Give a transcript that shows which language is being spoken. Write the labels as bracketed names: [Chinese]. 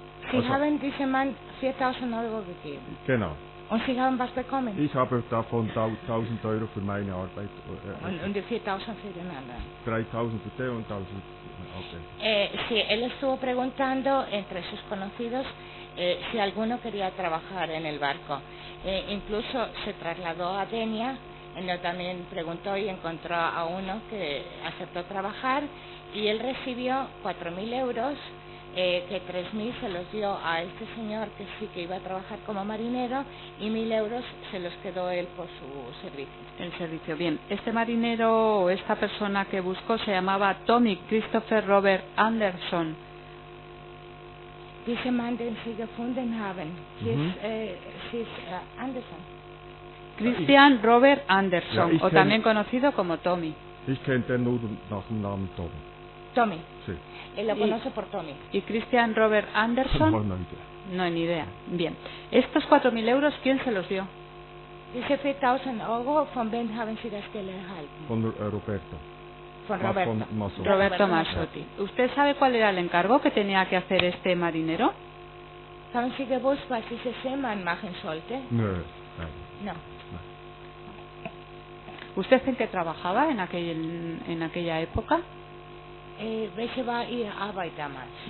[German] Sie haben diesem Mann 4.000 Euro gegeben. Genau. Und Sie haben was bekommen? Ich habe davon 1.000 Euro für meine Arbeit. Und die 4.000 für den anderen. 3.000 für den und 1.000 okay. [Spanish] Sí, él estuvo preguntando entre sus conocidos si alguno quería trabajar en el barco. Incluso se trasladó a Denia, en donde también preguntó y encontró a uno que aceptó trabajar, y él recibió 4.000 euros, que 3.000 se los dio a este señor que sí que iba a trabajar como marinero, y 1.000 euros se los quedó él por su servicio. El servicio, bien. Este marinero o esta persona que buscó se llamaba Tommy Christopher Robert Anderson. [German] Diese Mann, den Sie gefunden haben, ist Anderson. [Spanish] Christian Robert Anderson, [German] Ja, [Spanish] o también conocido como Tommy. [German] Ich kenne den nur nach dem Namen Tommy. Tommy. [Spanish] Sí. Él lo conoce por Tommy. ¿Y Christian Robert Anderson? No, ni idea. Bien. ¿Estos 4.000 euros quién se los dio? [German] Diese 4.000 Euro, ¿von wem haben Sie das Geld erhalten? Von Roberto. Von Roberto. Roberto Mazzotti. [Spanish] ¿Usted sabe cuál era el encargo que tenía que hacer este marinero? [German] ¿Haben Sie gewusst, was dieser Seemann machen sollte? [Spanish] No. ¿Usted en qué trabajaba en aquella época? [German] welche war Ihre Arbeit damals?